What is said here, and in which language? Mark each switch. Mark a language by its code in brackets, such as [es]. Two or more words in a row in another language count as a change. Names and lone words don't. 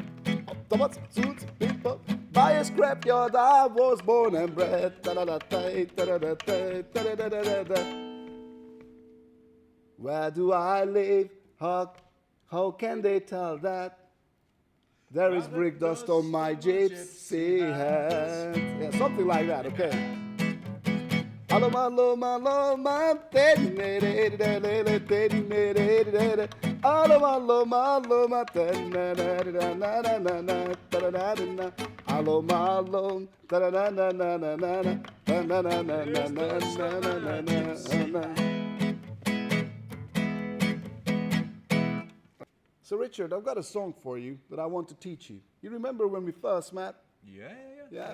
[en] By a scrapyard, I was born and bred. Where do I live? How can they tell that? There is brick dust on my gypsy hat. Yeah, something like that, okay. Aloma, loma, loma, teddy, teddy, teddy, teddy, teddy, aloma, loma, loma, teddy, aloma, lom, So Richard, I've got a song for you that I want to teach you. You remember when we first met? Yeah.